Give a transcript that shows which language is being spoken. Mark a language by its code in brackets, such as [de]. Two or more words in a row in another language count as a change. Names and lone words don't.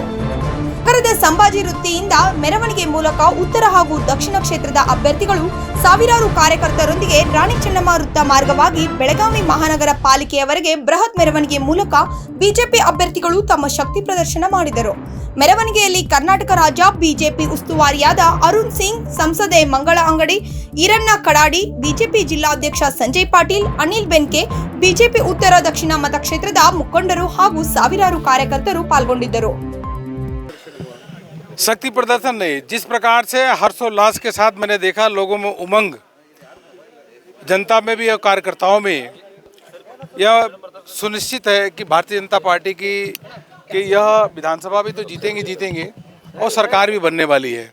[kn] ನಗರದ ಸಂಭಾಜಿ ವೃತ್ತಿಯಿಂದ ಮೆರವಣಿಗೆ ಮೂಲಕ ಉತ್ತರ ಹಾಗೂ ದಕ್ಷಿಣ ಕ್ಷೇತ್ರದ ಅಭ್ಯರ್ಥಿಗಳು ಸಾವಿರಾರು ಕಾರ್ಯಕರ್ತರೊಂದಿಗೆ ರಾಣಿ ಚೆನ್ನಮ್ಮ ವೃತ್ತ ಮಾರ್ಗವಾಗಿ ಬೆಳಗಾವಿ ಮಹಾನಗರ ಪಾಲಿಕೆಯವರೆಗೆ ಬೃಹತ್ ಮೆರವಣಿಗೆ ಮೂಲಕ ಬಿಜೆಪಿ ಅಭ್ಯರ್ಥಿಗಳು ತಮ್ಮ ಶಕ್ತಿ ಪ್ರದರ್ಶನ ಮಾಡಿದರು. ಮೆರವಣಿಗೆಯಲ್ಲಿ ಕರ್ನಾಟಕ ರಾಜ್ಯ ಬಿಜೆಪಿ ಉಸ್ತುವಾರಿಯಾದ ಅರುಣ್ ಸಿಂಗ್, ಸಂಸದೆ ಮಂಗಳ ಅಂಗಡಿ, ಈರಣ್ಣ ಕಡಾಡಿ, ಬಿಜೆಪಿ ಜಿಲ್ಲಾಧ್ಯಕ್ಷ ಸಂಜಯ್ ಪಾಟೀಲ್, ಅನಿಲ್ ಬೆನ್ಕೆ, ಬಿಜೆಪಿ ಉತ್ತರ ದಕ್ಷಿಣ ಮತಕ್ಷೇತ್ರದ ಮುಖಂಡರು ಹಾಗೂ ಸಾವಿರಾರು ಕಾರ್ಯಕರ್ತರು ಪಾಲ್ಗೊಂಡಿದ್ದರು. [hi] शक्ति प्रदर्शन नहीं, जिस प्रकार से हर्षोल्लास के साथ मैंने देखा लोगों में उमंग, जनता में भी और कार्यकर्ताओं में, यह सुनिश्चित है कि भारतीय जनता पार्टी की यह विधानसभा भी तो जीतेंगे और सरकार भी बनने वाली है.